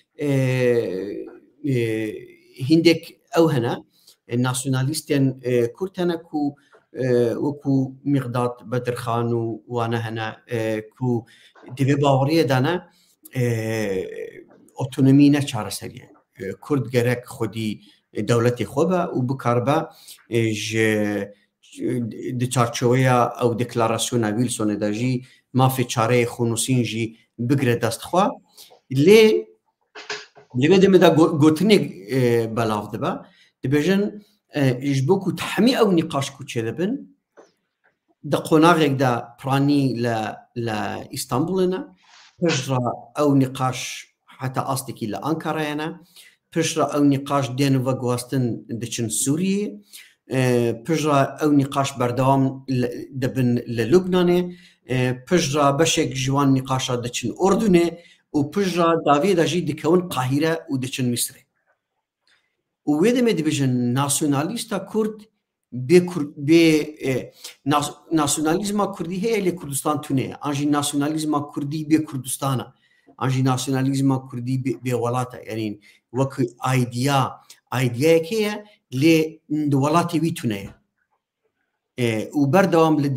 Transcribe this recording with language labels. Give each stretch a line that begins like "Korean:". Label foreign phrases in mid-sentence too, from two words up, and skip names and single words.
Kurdish: هیندێک ئەو هەنە ناسیۆنالیستێن کورد هەنە و وەکو میقداد بەدرخان و وانە هەنە و دەبێ باوەڕیە دانە ئۆتۆنۆمی نەچارەسەریە کورد گەرەک خودی دەوڵەتی خۆ بە و بکار بە چارچۆوەیە ئەو دکلاراسیۆنە ویلسۆنێداژی مافی چارەیە خونوسینژی بگرێت دەستخوا لێ لێوێ دەمەدا گوتنێک بەلاو دەبە دەبێژن ji bo ku hemî ew nîqaş ku çêdibin di qonaxekda piranî li Îstanbulê ne pişra ew nîqaş heta astekî li Ankarayê ne pişra ew nîqaş dên veguhastin diçin Sûriyê pişra ew nîqaş berdewam dibin li Lubnanê pişra beşek ji wan nîqaşa diçin Ordunê û pişra daviyê de jî dikewin Qahîre û diçin Misrê و وێ دەمێ دەبێژن ناسیۆنالیستە کورد بێ ناسیۆنالیزما کوردی هەیە لێ کوردستان تونەیە ئاژی ناسیۆنالیزما کوردی بێ کوردستانە ئاژی ناسیۆنالیزما کوردی بێ وڵاتە یعنی وەک ئایدیایەک هەیە لێ وڵاتی وی تونەیە و بەردەوام لە